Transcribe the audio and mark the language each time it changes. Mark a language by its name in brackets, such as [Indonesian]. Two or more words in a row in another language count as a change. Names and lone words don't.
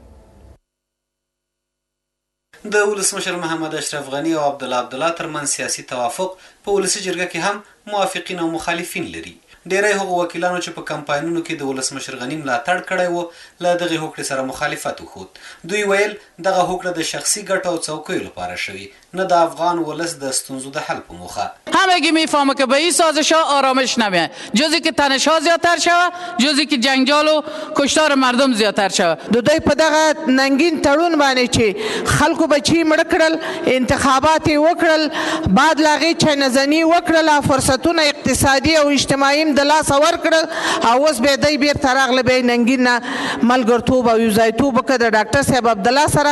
[Pashto] د ولسمشر محمد اشرف غنی او عبدالله ترمنځ سیاسي توافق په ولسي جرګه کې هم موافقین او مخالفین لري. ډیری هغو وکیلانو چې په کمپاینونو کې د ولسمشر غنی ملاتړ کړی و له دغې هوکړې سره مخالفت وښود. دوی ویل دغه هوکړه د شخصی ګټو او څوکیو لپاره شوی، نه د افغان ولس د ستونزو د حل په موخه. [Persian] همگی میفهمه که به این سازش ها آرامش نمیاد، جزی که تنش ها زیادتر شود، جزی که جنجال و کشتار مردم زیادتر شود. [Pashto] دوی په دغه ننګین تړون باندې چې خلکو بچی مړ کړل، انتخابات وکړل، بعد لاغي چنزنی وکړل، فرصتونه اقتصادي او اجتماعي د لاس ورکړل، او اوس به دی بیرته راغله به ننګین ملګرتوب او یوځایتوب وکړه د ډاکټر صاحب عبدالله سره.